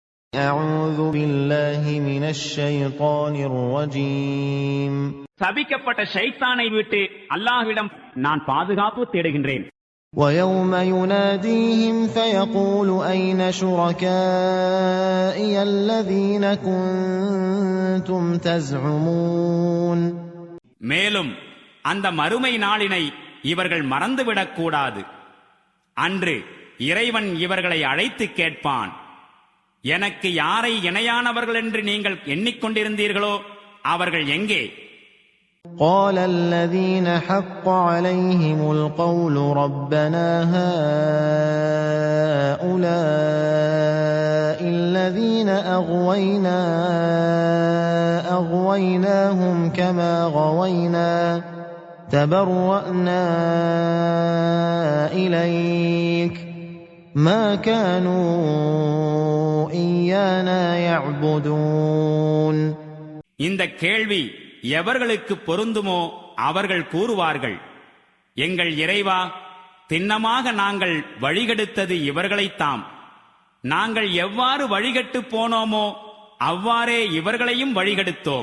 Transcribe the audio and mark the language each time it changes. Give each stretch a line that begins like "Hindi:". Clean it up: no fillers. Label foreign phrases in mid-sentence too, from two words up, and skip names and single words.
Arabic: أعوذ بالله من الشيطان الرجيم.
Tamil: சபிக்கப்பட்ட ஷைத்தானை விட்டு அல்லாஹ்விடம் நான் பாதுகாப்பு தேடுகின்றேன்.
Arabic: ويوم يناديهم فيقول أين شركائي الذين كنتم تزعمون.
Tamil: மேலும் அந்த மறுமை நாளினை இவர்கள் மறந்துவிடக்கூடாது. அன்று இறைவன் இவர்களை அழைத்து கேட்பான், எனக்கு யாரை இணையானவர்கள் என்று நீங்கள் எண்ணிக்கொண்டிருந்தீர்களோ அவர்கள் எங்கே?
Arabic: قال الذين حق عليهم القول ربنا هؤلاء الذين أغويناهم كما غوينا تبرأنا إليك ما كانوا إيانا يعبدون.
Tamil: இந்த கேள்வி எவர்களுக்கு பொருந்துமோ அவர்கள் கூறுவார்கள், எங்கள் இறைவா, திண்ணமாக நாங்கள் வழிகெடுத்தது இவர்களைத்தாம். நாங்கள் எவ்வாறு வழிகட்டு போனோமோ அவ்வாறே இவர்களையும் வழிகெடுத்தோம்.